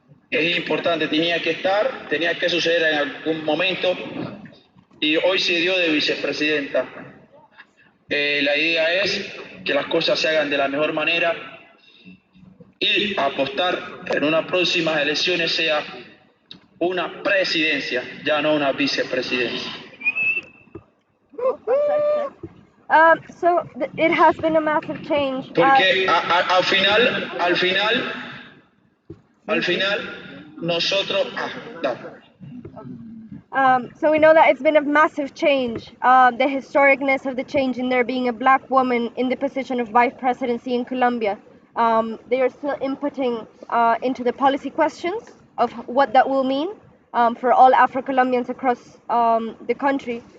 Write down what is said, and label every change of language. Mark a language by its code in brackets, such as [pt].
[es] Es importante, tenía que suceder en algún momento y hoy se dio de vicepresidenta. La idea es que las cosas se hagan de la mejor manera y apostar en unas próximas elecciones sea una presidencia, ya no una vicepresidencia. [en] So it has been a massive change. [es] Porque al final nosotros [en] so we know that it's been a massive change, the historicness of the change in there being a black woman in the position of vice presidency in Colombia. They are still inputting into the policy questions of what that will mean for all Afro-Colombians across the country.